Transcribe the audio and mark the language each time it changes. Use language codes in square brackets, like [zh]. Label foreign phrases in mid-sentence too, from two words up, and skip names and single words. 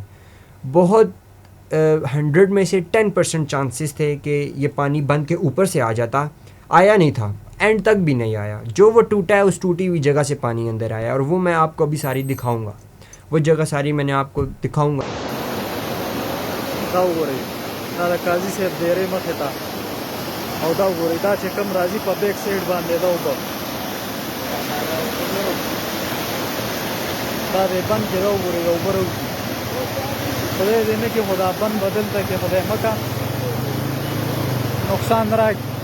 [ur] بہت 100 میں سے 10% چانسز تھے کہ یہ پانی بند کے اوپر سے آ جاتا, آیا نہیں تھا, اینڈ تک بھی نہیں آیا. جو وہ ٹوٹا ہے اس ٹوٹی ہوئی جگہ سے پانی اندر آیا, اور وہ میں آپ کو ابھی ساری دکھاؤں گا, وہ جگہ ساری میں نے آپ کو دکھاؤں گا. [ps] دا وګورئ, دا د قاضي صاحب ډیرې مخې ته, او دا وګورئ دا چې کوم راځي په بیک سایډ باندې دا اوبه, دا د بند کې دا وګورئ دا اوبه راوځي. خدای دې نه کړي خو دا بند به دلته کې خدای مه کړه نقصان راکړي.